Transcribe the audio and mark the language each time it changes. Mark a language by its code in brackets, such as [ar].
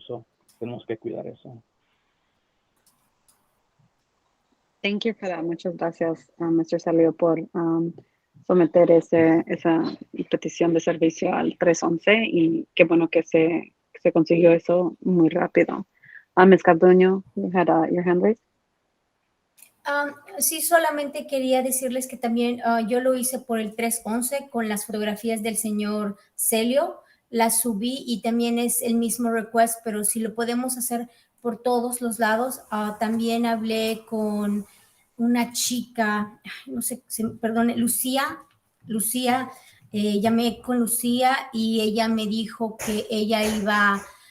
[es] So, tenemos que cuidar eso. [en] Thank you for that. [es] Muchas gracias, [en] Mr. [es] Salio, por someter esa petición de servicio al 311, y qué bueno que se consiguió eso muy rápido. [en] Ms. Carduño, you had your hand raised. [es] Sí, solamente quería decirles que también yo lo hice por el 311 con las fotografías del señor Celio, las subí y también es el mismo request, pero si lo podemos hacer por todos los lados. También hablé con una chica, no sé, perdón, Lucía, llamé con Lucía y ella me dijo que ella iba...